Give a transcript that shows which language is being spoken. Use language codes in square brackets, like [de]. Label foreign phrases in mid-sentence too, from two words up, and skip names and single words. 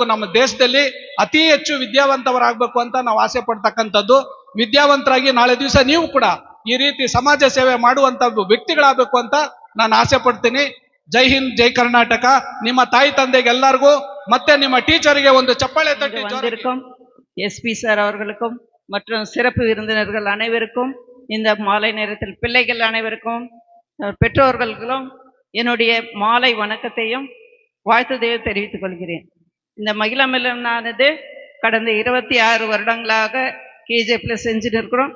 [kn] ನಮ್ಮ ದೇಶದಲ್ಲಿ ಅತಿ ಹೆಚ್ಚು ವಿದ್ಯಾವಂತವರಾಗಬೇಕು ಅಂತ ನಾವು ಆಸೆ ಪಡ್ತಕ್ಕಂಥದ್ದು. ವಿದ್ಯಾವಂತರಾಗಿ ನಾಳೆ ದಿವಸ ನೀವು ಕೂಡ ಈ ರೀತಿ ಸಮಾಜ ಸೇವೆ ಮಾಡುವಂತ ವ್ಯಕ್ತಿಗಳಾಗಬೇಕು ಅಂತ ನಾನು ಆಸೆ ಪಡ್ತೀನಿ. ಜೈ ಹಿಂದ್, ಜೈ ಕರ್ನಾಟಕ. ನಿಮ್ಮ ತಾಯಿ ತಂದೆಗೆ ಎಲ್ಲರಿಗೂ ಮತ್ತೆ ನಿಮ್ಮ ಟೀಚರಿಗೆ ಒಂದು ಚಪ್ಪಾಳೆ தட்டி [ta] வந்திருக்கும் எஸ்பி சார் அவர்களுக்கும் மற்றும் சிறப்பு விருந்தினர்கள் அனைவருக்கும், இந்த மாலை நேரத்தில் பிள்ளைகள் அனைவருக்கும், பெற்றோர்களுக்கும் என்னுடைய மாலை வணக்கத்தையும் வாழ்த்துதையும் தெரிவித்துக் கொள்கிறேன். இந்த மகிழா மிலனானது கடந்த 26 வருடங்களாக கேஜிஎஃப்ல செஞ்சுட்டு இருக்கிறோம்.